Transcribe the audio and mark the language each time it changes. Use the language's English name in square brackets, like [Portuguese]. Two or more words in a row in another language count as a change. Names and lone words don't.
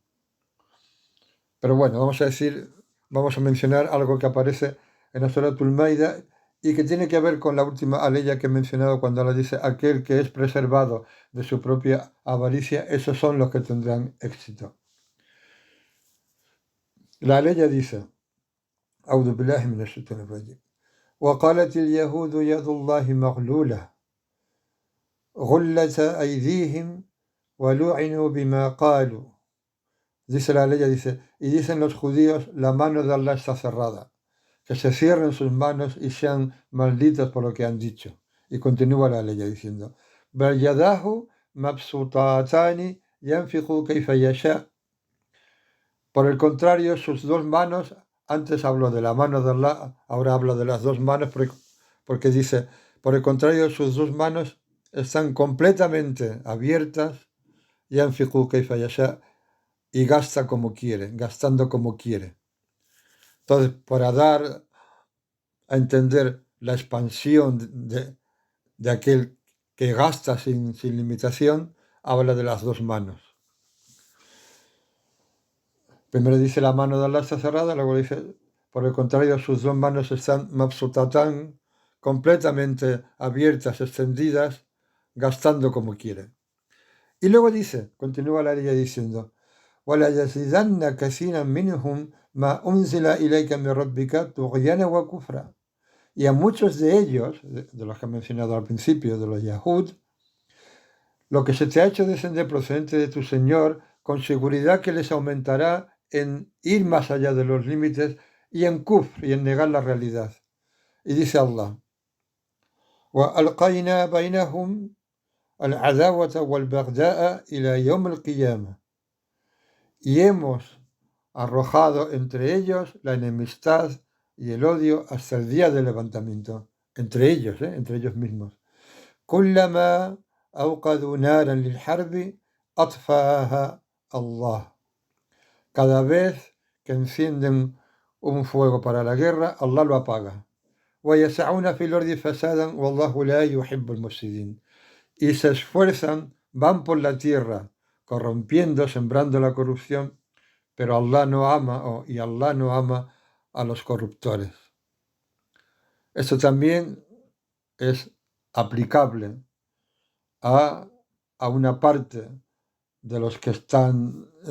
[Spanish] Pero bueno, vamos a mencionar algo que aparece en la Suratul Maida y que tiene que ver con la última aleya que he mencionado cuando Allah dice aquel que es preservado de su propia avaricia, esos son los que tendrán éxito. La aleya dice: [Arabic] أعوذ بالله من الشيطان الرجيم. وقالت اليهود يد الله مغلولة غلت أيديهم ولعنوا بما قالوا. [Spanish] Dice la ley, y dicen los judíos, la mano de Allah está cerrada, que se cierren sus manos y sean malditos por lo que han dicho. Y continúa la ley diciendo: [Arabic] بل يداه مبسوطتان ينفق كيف يشاء. [Spanish] Por el contrario, sus dos manos, antes habló de la mano de Allah, ahora habla de las dos manos, porque dice, por el contrario, sus dos manos están completamente abiertas, [Arabic] ينفق كيف يشاء, [Spanish] y gasta como quiere, gastando como quiere. Entonces, para dar a entender la expansión de aquel que gasta sin limitación, habla de las dos manos. Primero dice la mano de Allah está cerrada, luego dice, por el contrario, sus dos manos están mabsutatán, completamente abiertas, extendidas, gastando como quiere. Y luego dice, continúa la ley diciendo, [Arabic] وَلَيَزِيدَنَّ كَثِيرًا مِّنْهُمْ مَا أُنزِلَ إِلَيْكَ مِنْ رَبِّكَ طُغْيَانًا وَكُفْرًا. [Spanish] Y a muchos de ellos, de los que he mencionado al principio, de los Yahud, lo que se te ha hecho descender procedente de tu Señor, con seguridad que les aumentará en ir más allá de los límites y en kufr, y en negar la realidad. Y dice Allah, [Arabic] وَأَلْقَيْنَا بَيْنَهُمْ الْعَدَاوَةَ وَالْبَغْضَاءَ إِلَى يَوْمِ الْقِيَامَةِ. [Spanish] Y hemos arrojado entre ellos la enemistad y el odio hasta el día del levantamiento, entre ellos mismos. [Arabic] كلما أوقدوا نارا للحرب أطفأها الله. [Spanish] Cada vez que encienden un fuego para la guerra, Allah lo apaga. [Arabic] ويسعون في الأرض فسادا والله لا يحب المفسدين. [Spanish] Y se esfuerzan, van por la tierra, corrompiendo, sembrando la corrupción, pero Allah no ama, y Allah no ama a los corruptores. Esto también es aplicable a una parte de los que están